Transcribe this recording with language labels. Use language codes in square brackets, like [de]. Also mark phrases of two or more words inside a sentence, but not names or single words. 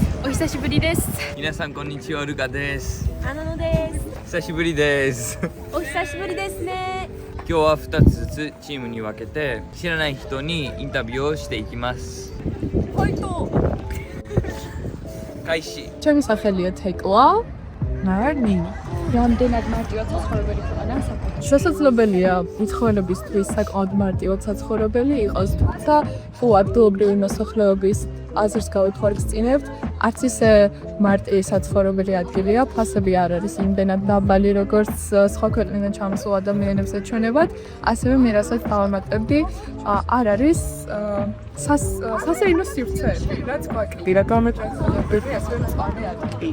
[ja] お久しぶりです. 皆さんこんにちは、ルカです. アナノです. 久しぶりです. お久しぶりですね. 今日は2つずつチームに分けて知らない人にインタビューをしていきます。ファイト。開始。 [ka] ჩემი სახელია თეკლა. ნარნი. რამდენად მარტივად საცხოვრებელი ქვეყანა საქართველოში? შესაძლებელია მიცხოვრებისთვის საკმაოდ მარტივად საცხოვრებელი იყოს, თუმცა თუ ადგილობრივი მოსახლეობის აზრს გავიხორციელებთ, არც ისე მარტივი საცხოვრებელი ადგილია, ფასები არ არის იმდენად დაბალი, როგორც სხვა ქვეყნიდან ჩამოსულ ადამიანებს ეჩვენებათ, ასევე მე რასაც დავამატებდი, არ არის სასეირნო სივრცეები, რაც გვაკლირა გამეტრანსფერები, ასევე მწვანე ადგილი.